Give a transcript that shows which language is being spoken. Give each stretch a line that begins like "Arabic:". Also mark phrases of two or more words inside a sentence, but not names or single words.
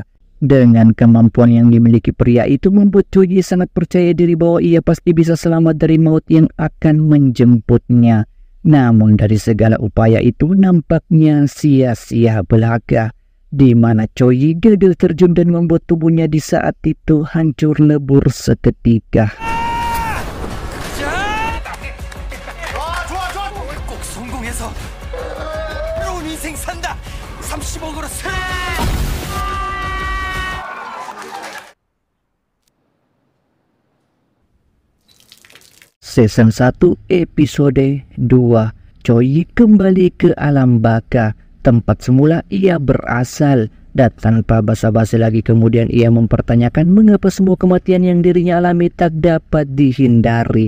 Indonesian: Dengan kemampuan yang dimiliki pria itu membuat Choi sangat percaya diri bahwa ia pasti bisa selamat dari maut yang akan menjemputnya. Namun dari segala upaya itu nampaknya sia-sia belaka, di mana Choi gagal terjun dan membuat tubuhnya di saat itu hancur lebur seketika.
Korean: 꼭 성공해서 새로운 인생 산다. 30억으로 세.
Indonesian: Season 1 episode 2, Choi kembali ke alam baka, tempat semula ia berasal, dan tanpa basa-basi lagi kemudian ia mempertanyakan mengapa semua kematian yang dirinya alami tak dapat dihindari.